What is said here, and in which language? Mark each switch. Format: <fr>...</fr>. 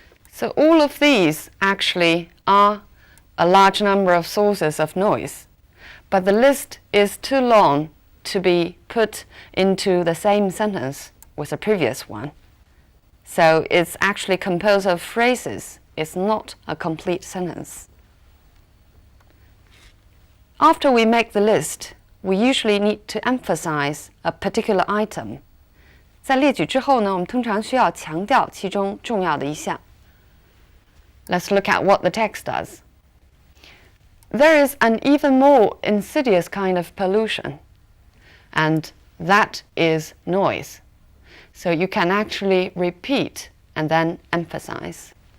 <en>So all of these actually are a large number of sources of noise, but the list is too long to be put into the same sentence with the previous one. So it's actually composed of phrases. It's not a complete sentence. After we make the list, we usually need to emphasize a particular item.</en> <zh>在列举之后呢，我们通常需要强调其中重要的一项。</zh> <en>Let's look at what the text does. There is an even more insidious kind of pollution, and that is noise. So you can actually repeat and then emphasize.</en>